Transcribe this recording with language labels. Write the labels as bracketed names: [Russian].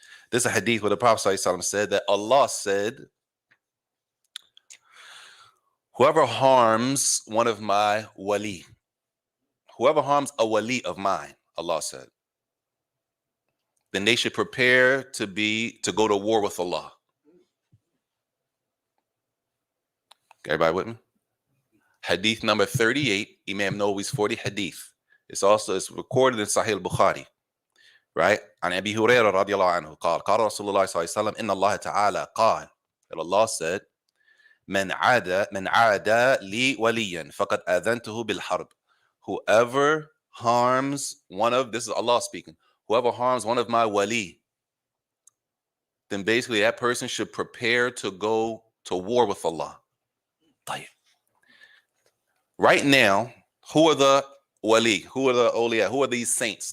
[English] This is a hadith where the Prophet ﷺ said that Allah said, whoever harms one of my wali, whoever harms a wali of mine, Allah said, then they should prepare to go to war with Allah. Everybody with me? Hadith number 38, Imam Nawawi's 40 hadith. It's recorded in Sahih Bukhari, right? [Arabic] عن أبي هريرة رضي الله عنه قال قال رسول الله صلى الله عليه وسلم إن الله تعالى قال, [English] that Allah said, [Arabic] من عاد لي وليا فقد آذنته بالحرب. [English] Whoever harms one of, this is Allah speaking, whoever harms one of my wali, then basically that person should prepare to go to war with Allah. Right now, who are the wali? Who are the awliya? Who are these saints?